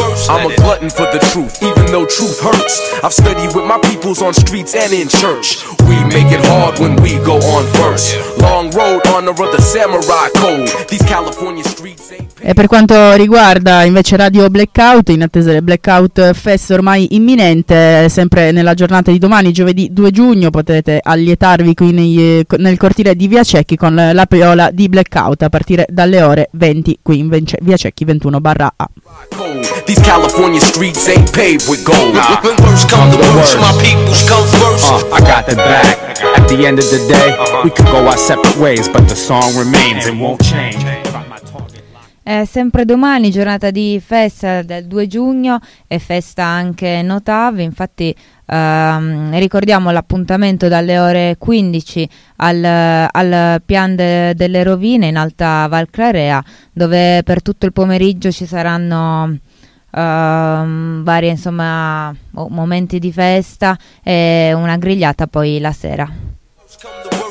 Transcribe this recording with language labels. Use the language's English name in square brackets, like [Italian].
[English] I'm a glutton for the truth, even though truth hurts. I've studied with my peoples on streets and in church. We make it hard when we go on first. Long road, honor of the samurai code. These California streets ain't. [Italian] E per quanto riguarda invece Radio Blackout, in attesa del Blackout Fest ormai imminente, sempre nella giornata di domani, giovedì 2 giugno, potete allietarvi qui nel cortile di Via Cecchi con la piola di Blackout a partire dalle ore 20 qui in Via Cecchi 21/A. [English] These California streets ain't paved with gold. I got that back. At the end of the day, we could go our separate ways, but the song remains and won't change. [Italian] Sempre domani, giornata di festa del 2 giugno, è festa anche Notav, infatti ricordiamo l'appuntamento dalle ore 15 al Pian delle Rovine in Alta Val Clarea, dove per tutto il pomeriggio ci saranno varie, insomma, momenti di festa e una grigliata poi la sera.